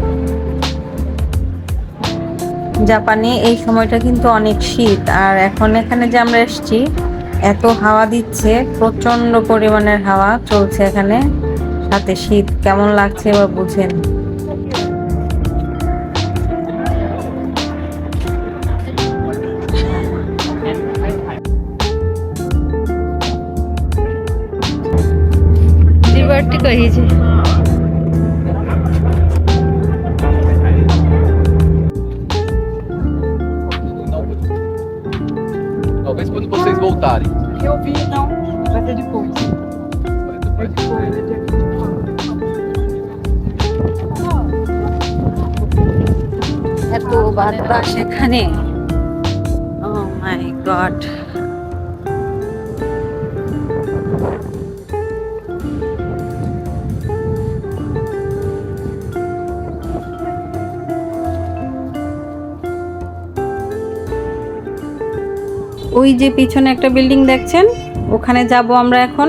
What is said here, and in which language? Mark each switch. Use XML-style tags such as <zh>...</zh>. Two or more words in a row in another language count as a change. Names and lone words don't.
<bn>জাপানে এই সময়টা কিন্তু অনেক শীত, আর এখন এখানে যে আমরা এসেছি এত হাওয়া দিচ্ছে, প্রচন্ড পরিমাণের হাওয়া চলছে এখানে, সাথে শীত। কেমন লাগছে এবার বুঝেন। লিবার্টি কহিছে।</bn> <pt>Talvez quando vocês voltarem. Eu vi, não. Vai ser depois.</pt> <bn>এত বাতাস এখানে,</bn> <en>oh my god.</en> <bn>ওই যে পিছনে একটা বিল্ডিং দেখছেন, ওখানে যাব আমরা এখন।</bn>